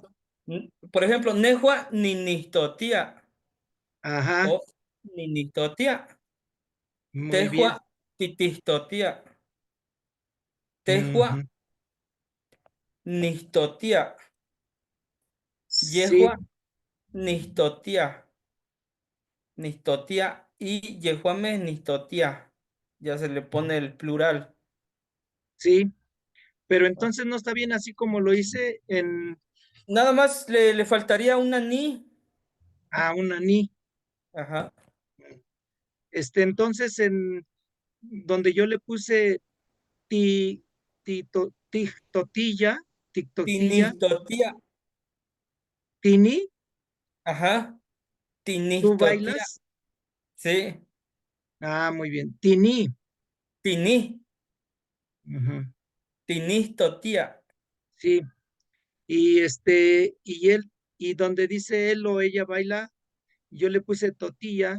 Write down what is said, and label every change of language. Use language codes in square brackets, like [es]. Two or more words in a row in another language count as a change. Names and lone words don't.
[es] Por ejemplo, [nah] nejua ninistotía [es] ajá, [nah] o ninistotía. [es] muy [nah] Tejua [es] bien. [nah] titistotía. Tejua Ujú. nistotía. [es] Sí, [nah] Yehua nistotía. Nistotía y yehuame nistotía. [es] Ya se le pone el plural. sí, pero entonces no está bien así como lo hice en Nada más le faltaría una ni. a una ni. Ajá. Entonces en donde yo le puse ti, totilla, tictotilla, [nah] Tinistotía. tini, [es] Ajá. tú [nah] Tinistotía. [es] bailas. Sí. Ah, muy bien. Tini. [nah] Tini. Ujú. Tinistotía. [es] Sí. Y él, y donde dice él o ella baila, yo le puse totilla.